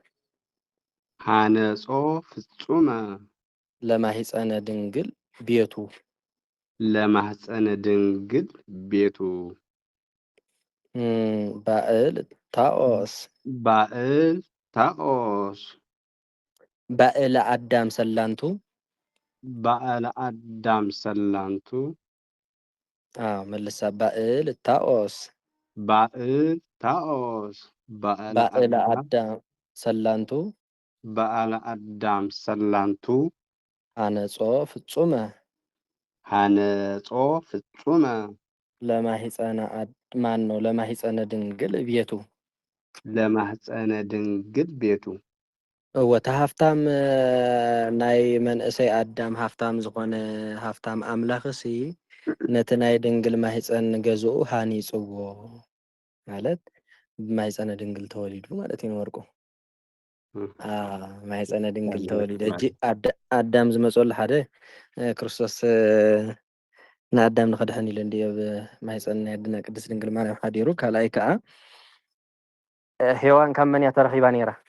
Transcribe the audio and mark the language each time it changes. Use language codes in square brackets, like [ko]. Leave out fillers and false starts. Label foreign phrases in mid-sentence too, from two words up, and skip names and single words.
[gez] ሃነጾ ፍጹመ ለማሂፀነ ድንግል ቤቱ ለማህፀነ ድንግል ቤቱ ባእል ታኦስ ባእል ታኦስ ባእል አዳም ሰላንቱ ባእል አዳም ሰላንቱ መልሳ ባእል ታኦስ ባእል ታኦስ ባእል አዳም ሰላንቱ ባእል አዳም ሰላንቱ ሃነጾ ፍጹመ ሃነጾ ፍጹመ ለማሂፀነ [am] ማን ነው [gez] ለማሂፀነ ድንግል ቤቱ ለማህፀነ ድንግል ቤቱ [ti] ወታ ሃፍታም ናይ መንእሰይ አዳም ሃፍታም ዝኾነ ሃፍታም አምላኽሲ ነቲ ናይ ድንግል ማሂፀን ገዝኡ ሃኒፅዎ ማለት ማሂፀነ ድንግል ተወሊዱ ማለት እዩ ወርቁ ማሂፀነ ድንግል ተወሊዱ እጂ አዳም ዝመፀሉ ሓደ ክርስቶስ ንአዳም ንኸድሕን ኢሉ እንድየብ ማሂፀን ናይ ኣድና ቅድስት ድንግል ማርያም ሓዲሩ ካልኣይ ከዓ ሄዋን ካብ መን እያ ተረኺባ ነይራ